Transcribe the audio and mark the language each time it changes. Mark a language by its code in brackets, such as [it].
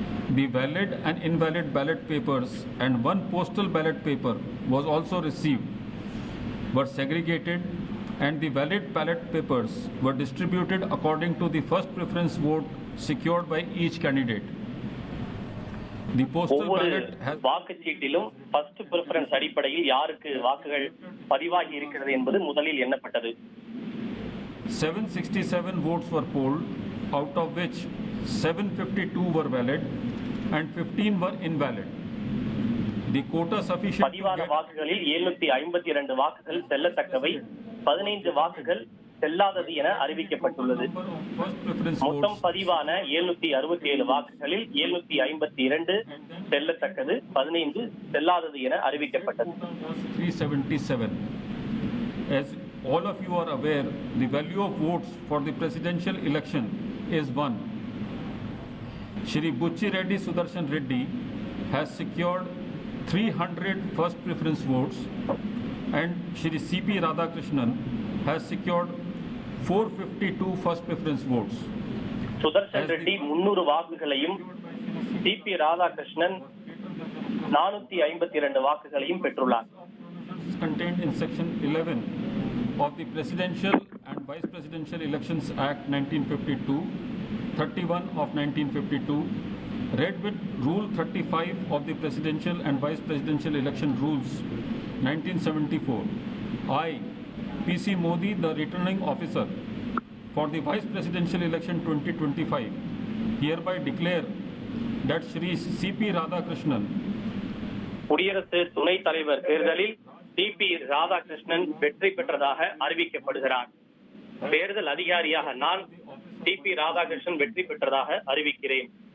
[en] The valid and invalid ballot papers and 1 postal ballot paper was also received, were segregated, and the valid ballot papers were distributed according to the first preference vote secured by each candidate. The postal ballot has [ta] வாக்குச்சீட்டிலும் first preference அடிப்படையில் யாருக்கு வாக்குகள் பதிவாகி இருக்கிறது என்பது முதலில் எண்ணப்பட்டது. [en] 767 votes were polled, out of which 752 were valid and 15 were invalid. The quota sufficient [ta] பதிவான வாக்குகளில் 752 வாக்குகள் செல்லத்தக்கவை, 15 வாக்குகள் செல்லாதது என அறிவிக்கப்பட்டுள்ளது. மொத்தம் பதிவான 767 வாக்குகளில் 752 செல்லத்தக்கது, 15 செல்லாதது என அறிவிக்கப்பட்டது. [en] 377. As all of you are aware, the value of votes for the presidential election is 1. Shri Bucci Reddy Sudarshan Reddy has secured 300 first preference votes and Shri C.P. Radhakrishnan has secured 452 first preference votes. [ta] Sudarshan Reddy 300 வாக்குகளையும் CP Radhakrishnan 452 வாக்குகளையும் பெற்றுள்ளார். [en] Contained in section 11 of the Presidential and Vice Presidential Elections Act 1952, 31 of 1952, read with Rule 35 of the Presidential and Vice Presidential Election Rules 1974. I, P.C. Modi, the returning officer for the Vice Presidential Election 2025, hereby declare that Shri C.P. Radhakrishnan, [ta] குடியரசு துணைத் தலைவர் தேர்தலில் CP Radhakrishnan வெற்றி பெற்றதாக அறிவிக்கப்படுகிறார். தேர்தல் அதிகாரியாக நான் CP Radhakrishnan வெற்றி பெற்றதாக அறிவிக்கிறேன்.